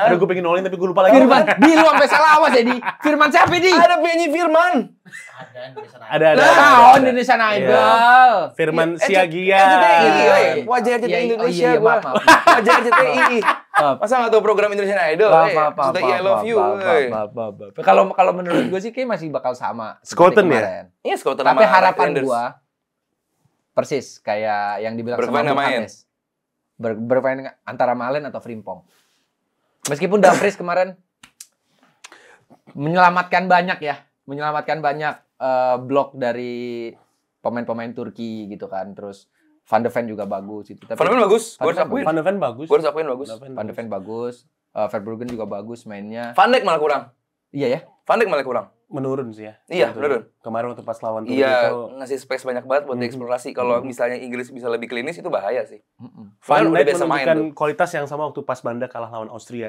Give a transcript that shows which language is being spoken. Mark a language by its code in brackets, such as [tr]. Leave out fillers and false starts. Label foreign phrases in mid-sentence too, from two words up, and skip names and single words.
[id] Aduh, gue pengen nolin tapi gue lupa lagi. Firman, di lu sampai salah awas ya di. Firman siapa di? Ada penyanyi Firman. Ada. Indonesian Idol. Firman Siagia. RCTI, wajah RCTI Indonesia gua. Wajah RCTI. Masa nggak tahu program Indonesian Idol? Sudah [en] I love you. [id] Kalau menurut gue sih kayak masih bakal sama. Scouten ya? Iya, Scouten. Tapi harapan gue persis kayak yang dibilang sama Bung Hanes. Bermain antara Malen atau Frimpong. Meskipun Dumfries kemarin menyelamatkan banyak blok dari pemain-pemain Turki gitu kan. Terus Van de Ven juga bagus itu. Van de Ven bagus. Van de Ven bagus. Van de Ven bagus. Verbruggen juga bagus mainnya. Van Dijk malah kurang. Iya ya. Van Dijk malah kurang. Menurun sih ya. Iya, menurun. Kemarin waktu pas lawan Turki itu ngasih space banyak banget buat dieksplorasi. Kalau misalnya Inggris bisa lebih klinis itu bahaya sih. Van Dijk menunjukkan kualitas yang sama waktu pas Belanda kalah lawan Austria.